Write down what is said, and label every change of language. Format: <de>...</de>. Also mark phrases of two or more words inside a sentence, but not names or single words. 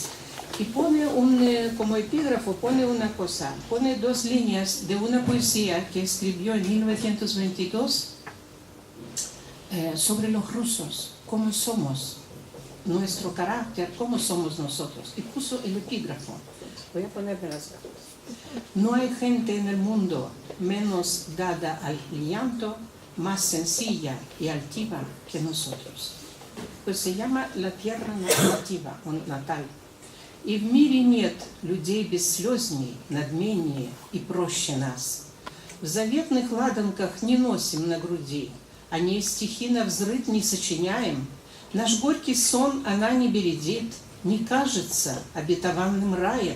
<es>Y pone como epígrafo, pone una cosa, pone 2 líneas de una poesía que escribió en 1922 sobre los rusos, cómo somos, nuestro carácter, cómo somos nosotros. Y puso el epígrafo. Voy a ponerme las gafas. No hay gente en el mundo menos dada al llanto, más sencilla y altiva que nosotros. Pues se llama la tierra nativa, o natal.</es> <ru>І в мірі нет людей бесслёзней, надменнее и проще нас. В заветных ладанках не носим на груди, а не стихи навзрыд не сочиняем. Наш горький сон она не бередит, не кажется обетованным раем.</ru>